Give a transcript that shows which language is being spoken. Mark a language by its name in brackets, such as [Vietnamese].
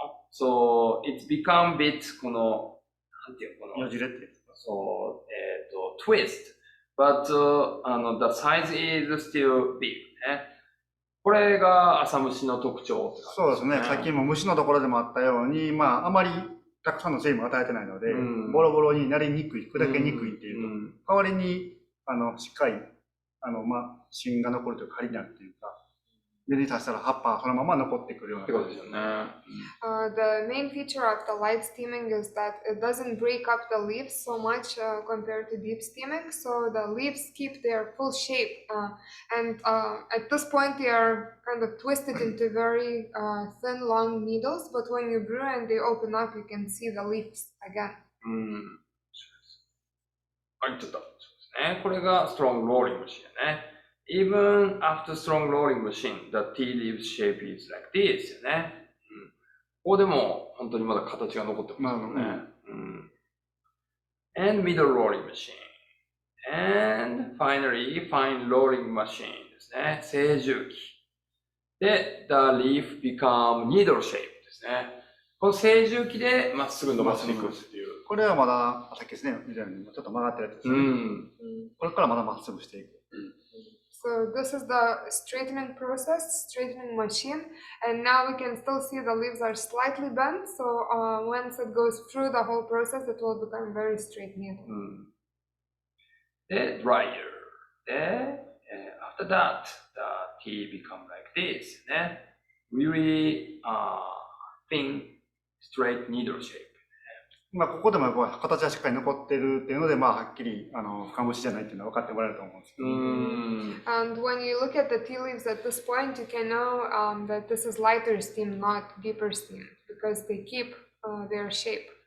[English] So it's become bit [Japanese] このなんていうのこのよじれってやつ。 [English] そうtwist, but the size is still big [Japanese] これが浅虫の特徴ってそうですね。さっきも虫のところでもあったように、まあ、あまりたくさんの水分を与えてないので、ボロボロになりにくい、砕けにくいっていうと、代わりに、しっかり、まあ、芯が残るというか、針になるっていうか、水に足したら葉っぱそのまま残ってくるようなってことですよね。 [English] The main feature of the light steaming is that it doesn't break up the leaves so much compared to deep steaming, so the leaves keep their full shape. And at this point, they are kind of twisted into very thin, long needles, but when you brew and they open up, you can see the leaves again. [Japanese] はい、ちょっと。そうですね。これが [English] strong rolling machine [Japanese] ね。 [English] Even after strong rolling machine, the tea leaves shape is like this よね。 [Japanese] ここでも本当にまだ形が残ってますよね。 [English] And middle rolling machine. And finally, fine rolling machine [Japanese] ですね。成重機。 [English] で、the leaf become needle shape ですね。 [Japanese] この成重機でまっすぐ伸ばしていくっていう。これはまだ、さっきですね、ちょっと曲がってるやつですね。これからまだまっすぐしていく。 [English] So this is the straightening process, straightening machine, and now we can still see the leaves are slightly bent, so once it goes through the whole process, it will become very straight needle. で、dryer. で、after that, the tea become like this ね。 Really thin, straight needle shape. [Japanese] まあ、ここでも形はしっかり残ってるっていうので、まあ、はっきり、深虫じゃないっていうのは分かってもらえると思うんですけど。 [English] And when you look at the tea leaves at this point, you can know that this is lighter steam, not deeper steam, because they keep their shape.